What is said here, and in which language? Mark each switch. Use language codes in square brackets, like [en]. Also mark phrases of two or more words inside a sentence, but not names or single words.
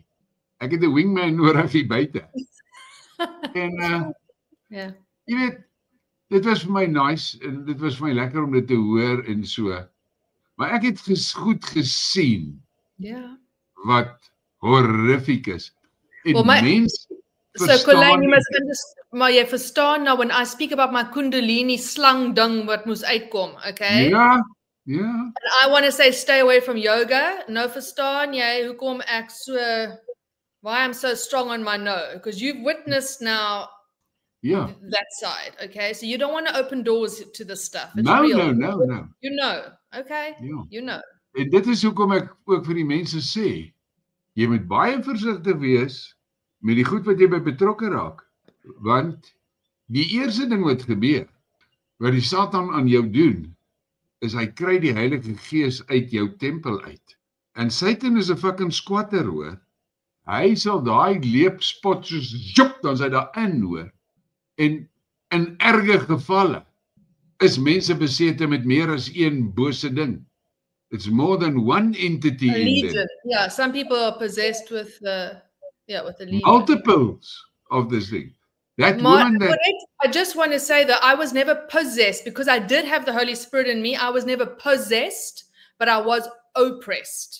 [af] Ek het 'n wingman nodig hier buite. En jy weet, dit was vir my nice en dit was vir my lekker om dit te hoor en so. Maar ek het goed gesien wat horrific is. En mense so Colleen, [en] you must understand, [af] maar jy verstaan nou, [en] when I speak about my [af] Kundalini slang ding wat moes uitkom, [en] okay? Yeah. And I want to say stay away from yoga. No [af] verstaan jy hoekom ek so, [en] why I'm so strong on my no, because you've witnessed now that side, okay? So you don't want to open doors to this stuff. It's real. No. You know, okay? Yeah. You know. [af] En dit is hoekom ek ook vir die mense sê, jy moet baie versigtig wees met die goed wat jy by betrokke raak. Want die eerste ding wat gebeur, wat die Satan aan jou doen, is hy kry die Heilige Gees uit jou tempel uit. En Satan is 'n [en] fucking squatter, [af] hoor. Hy sal daai leepspot soos joep, dan sy daar in, hoor. En in erge gevalle is mense besete met meer as een bose ding. [en] It's more than one entity A in legion. them. Yeah, some people are possessed with the legion. Multiples of this thing. That woman that I just want to say that I was never possessed because I did have the Holy Spirit in me. I was never possessed, but I was oppressed.